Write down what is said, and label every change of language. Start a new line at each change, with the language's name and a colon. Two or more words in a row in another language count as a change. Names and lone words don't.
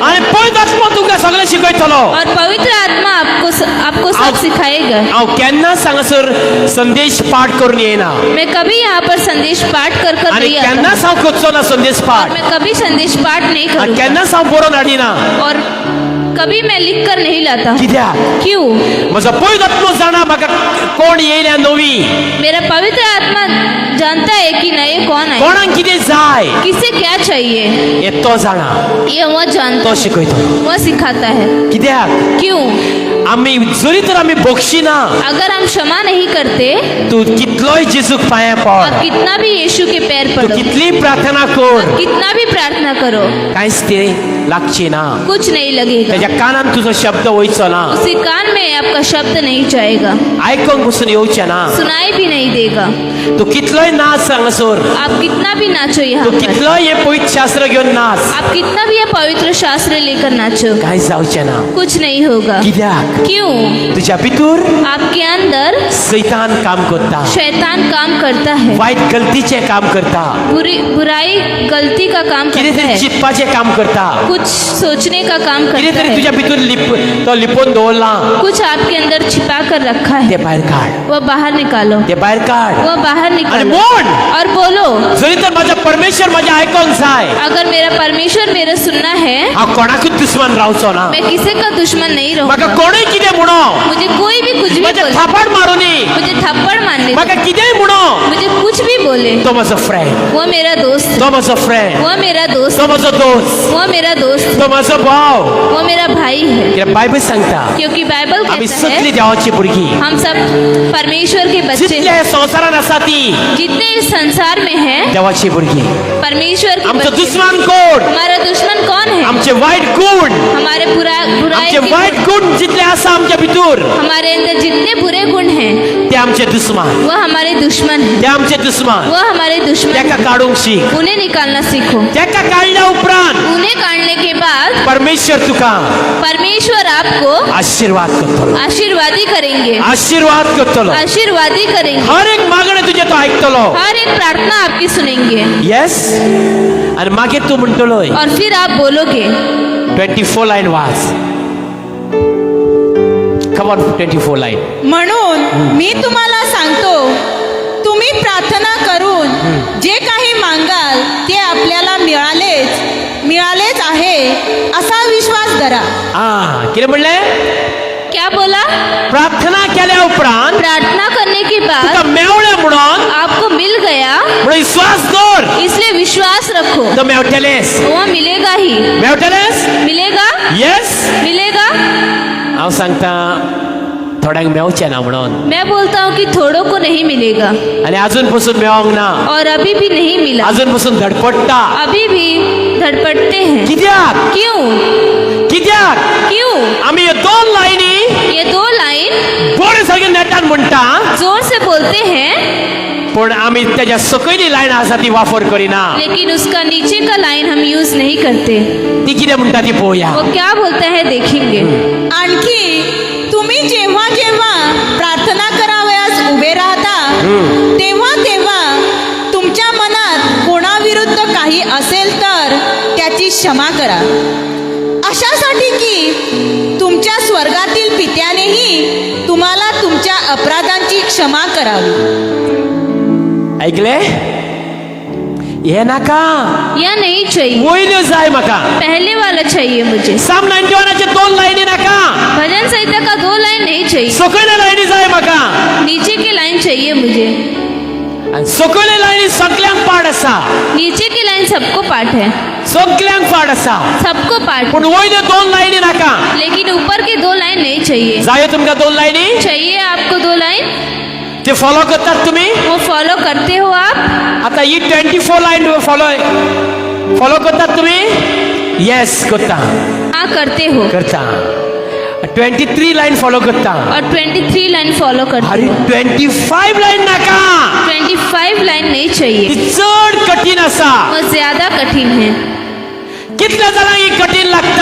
Konkani: आणि पवित्र आत्मा तुमकां सगळें शिकयतलो.
Hindi: और पवित्र आत्मा आपको सब सिखाएगा.
Konkani: हांव केन्नाच हांगासर संदेश पाठ करून येना
Hindi: मैं कभी यहाँ पर संदेश पाठ कर
Konkani: आणि
Hindi: नहीं आता.
Konkani: केन्नाच हांव करचो ना संदेश
Hindi: और पाठ. मैं कभी संदेश पाठ नहीं
Konkani: आणि
Hindi: करूँगा.
Konkani: केन्नाच हांव बरोवन हाडिना.
Hindi: और कभी मैं लिख कर नहीं लाता हूँ.
Konkani: कित्याक
Hindi: क्यों?
Konkani: म्हजो पवित्र आत्मा जाणा म्हाका कोण येयल्या नवी.
Hindi: मेरा पवित्र आत्मा जानता है कि नए कौन है,
Konkani: कोणाक कितें जाय
Hindi: किसे क्या चाहिए,
Konkani: हे तो जाणा.
Hindi: ये वो जानता
Konkani: तो
Hindi: है,
Konkani: शिकयतलो.
Hindi: वो सिखाता है.
Konkani: कित्याक
Hindi: क्यों?
Konkani: आमी जरी तर आमी बक्षिना
Hindi: अगर हम क्षमा नहीं करते
Konkani: तू कितलोय जेजूक पांयां
Hindi: और
Konkani: पड.
Hindi: कितना भी यीशु के पैर तू पड़ो,
Konkani: कितली प्रार्थना कर
Hindi: कितना भी प्रार्थना करो,
Konkani: कांयच ते लागची ना.
Hindi: कुछ नहीं लगेगा.
Konkani: त्याच्या कानान तुजो शब्द वयचो ना.
Hindi: उसी कान में आपका शब्द नहीं जाएगा,
Konkani: आयकोंक पसून येवचे ना.
Hindi: सुनाई भी नहीं देगा.
Konkani: तू कितलोय नाच हांगासर.
Hindi: आप कितना भी नाचो यहाँ
Konkani: तू
Hindi: पर,
Konkani: कितलोय हे पवित्र शास्त्र घेवन नाच.
Hindi: आप कितना भी ये पवित्र शास्त्र लेकर नाचो,
Konkani: कांय जावचें ना.
Hindi: कुछ नहीं होगा.
Konkani: कित्याक
Hindi: क्यों
Konkani: तुझ्या भितर
Hindi: आपके अंदर
Konkani: सैतान काम करता,
Hindi: शैतान काम करता है,
Konkani: वाईट गलतीचे काम करता,
Hindi: बुराई गलती का काम करता
Konkani: कितेतरी
Hindi: है,
Konkani: चिंतपाचे काम करता,
Hindi: कुछ सोचने का काम करता
Konkani: कितेतरी
Hindi: है,
Konkani: तुझ्या भितर तो लिपोन दवरला
Hindi: कुछ आपके अंदर छिपा कर रखा
Konkani: ते
Hindi: है,
Konkani: भायर काढ,
Hindi: वो बाहर निकालो,
Konkani: ते भायर काढ.
Hindi: वो बाहर
Konkani: आणि
Hindi: निकालो
Konkani: म्हण,
Hindi: और बोलो,
Konkani: जरी तर माझा परमेश्वर माझ्या आयकून जाय,
Hindi: अगर मेरा परमेश्वर मेरा सुनना है,
Konkani: हांव कोणाकूच दुश्मन रावचो ना.
Hindi: मैं किसी का दुश्मन नहीं
Konkani: म्हाका
Hindi: रहूंगा.
Konkani: कोणूय कितें म्हणो,
Hindi: मुझे कोई भी कुछ भी
Konkani: माझे
Hindi: बोले,
Konkani: थापड मारूनी,
Hindi: मुझे थप्पड़ मारने
Konkani: म्हाका
Hindi: दे,
Konkani: कितेंय म्हणो,
Hindi: मुझे कुछ भी बोले,
Konkani: तो माझो फ्रेंड,
Hindi: वो मेरा दोस्त,
Konkani: तो माझो फ्रेंड,
Hindi: वो मेरा दोस्त,
Konkani: तो माझो दोस्त,
Hindi: वो मेरा दोस्त,
Konkani: तो माझो भाव.
Hindi: वो मेरा भाई है.
Konkani: कित्याक बायबल सांगता
Hindi: क्योंकि बाइबल
Konkani: आम्ही
Hindi: कहता
Konkani: सगळी
Hindi: है
Konkani: देवाची भुरगीं,
Hindi: हम सब परमेश्वर के बच्चे
Konkani: जितले
Hindi: हैं.
Konkani: हे संवसारान आसा ती
Hindi: जितने इस संसार में है
Konkani: देवाची भुरगीं.
Hindi: परमेश्वर के
Konkani: आमचो
Hindi: बच्चे.
Konkani: दुश्मन कोण,
Hindi: हमारा दुश्मन कौन है?
Konkani: आमचे वाईट गुण,
Hindi: हमारे बुराई
Konkani: आमचे
Hindi: के
Konkani: वाईट
Hindi: गुण.
Konkani: गुण जितले आसा आमच्या भितर
Hindi: हमारे अंदर जितने बुरे गुण हैं
Konkani: ते आमचे दुश्मन,
Hindi: वो हमारे दुश्मन हैं.
Konkani: ते आमचे दुश्मन.
Hindi: वो हमारे दुश्मन
Konkani: तेका
Hindi: हैं.
Konkani: काढूंक शीक.
Hindi: उन्हें निकालना सीखो.
Konkani: तेका काढल्या उपरांत
Hindi: उन्हें काटने के बाद
Konkani: परमेश्वर तुका
Hindi: परमेश्वर आपको
Konkani: आशीर्वाद करतलो,
Hindi: आशीर्वादी करेंगे.
Konkani: आशीर्वाद करतलो.
Hindi: आशीर्वादी करेंगे.
Konkani: हर एक मागणें तुजे तो आयकतलो.
Hindi: हर एक प्रार्थना आपकी सुनेंगे
Konkani: येस. आणि मागीर तू म्हणटलोय
Hindi: और फिर आप बोलोगे.
Konkani: 24 लाईन वाच.
English: come on
Konkani: 24 लाईन.
Marathi: म्हणून मी तुम्हाला सांगतो, तुम्ही प्रार्थना करून जे काही मागाल ते आपल्याला मिळालेच आहे असा विश्वास धरा.
Konkani: किती म्हणले?
Hindi: क्या बोला?
Konkani: प्रार्थना केल्या उपरांत
Hindi: प्रार्थना करने के
Konkani: तुका
Hindi: बाद
Konkani: मेवळे म्हणून
Hindi: आपको मिल गया,
Konkani: म्हणून विश्वास कर,
Hindi: इसलिए विश्वास रखो.
Konkani: तो मेवटलेस.
Hindi: वो मिलेगा ही.
Konkani: मेवटलेस.
Hindi: मिलेगा.
Konkani: येस.
Hindi: मिलेगा.
Konkani: हांव सांगता थोड्यांक मेवचें ना म्हणून,
Hindi: मैं बोलता हूँ कि थोड़ों को नहीं मिलेगा
Konkani: आणि अजून पासून मेवंक ना,
Hindi: और अभी भी नहीं मिला.
Konkani: अजून पासून धडपडटा.
Hindi: अभी भी धड़पड़ते हैं.
Konkani: कित्याक?
Hindi: क्यों?
Konkani: कित्याक?
Hindi: क्यों?
Konkani: आम्ही हे 2 लाईनी
Hindi: ये 2 लाइन
Konkani: बरे सारखे नेटान म्हणटा,
Hindi: जोर से बोलते हैं,
Konkani: पण आम्ही त्याच्या सकयली लायन आसा ती वापर करिना.
Hindi: लेकिन उसका नीचे का लाइन हम यूज नहीं करते.
Konkani: ती कितें म्हणटा ती पळोवया.
Hindi: वो क्या बोलता है देखेंगे.
Marathi: आणखी तुम्ही जेव्हा जेव्हा प्रार्थना करावयास उभे राहता तेव्हा तेव्हा तुमच्या मनात कोणाविरुद्ध काही असेल तर त्याची क्षमा करा, अशासाठी की तुमच्या स्वर्गातील पित्यानेही तुम्हाला तुमच्या अपराधांची क्षमा करावी.
Konkani: ऐकले? हे नाका,
Hindi: या नहीं चाहिए.
Konkani: वयल्यो जाय म्हाका.
Hindi: पहले वाला चाहिए मुझे.
Konkani: साम 91 चे 2 लाईनी नाका,
Hindi: भजन संहिता का 2 लाइन नहीं चाहिए.
Konkani: सकयल्या लाईनी जाय म्हाका.
Hindi: नीचे की लाइन चाहिए मुझे.
Konkani: आणि सकयल्या लाईनी सगळ्यांक पाड आसा,
Hindi: नीचे की लाइन सबको पाठ है,
Konkani: सगळ्यांक पाड आसा,
Hindi: सबको पाठ.
Konkani: पण वयल्यो 2 लाईनी नाका.
Hindi: लेकिन ऊपर की 2 लाइन नहीं चाहिए.
Konkani: जायो तुमका 2 लाईनी?
Hindi: चाहिए आपको 2 लाइन.
Konkani: ते फॉलो करतात तुम्ही?
Hindi: वो फॉलो करते हो आप.
Konkani: आता ही 24 लाईन फॉलो करतात तुम्ही? येस करता.
Hindi: हाँ करते हो.
Konkani: करता. 23 लाईन फॉलो करता.
Hindi: और 23 लाइन फॉलो करते अरे हो.
Konkani: 25 लाईन नाका.
Hindi: 25 लाइन नहीं चाहिए.
Konkani: ती चड कठीण आसा.
Hindi: वो ज्यादा कठिन है.
Konkani: कितल्या जाणांक ही कठीण लागता?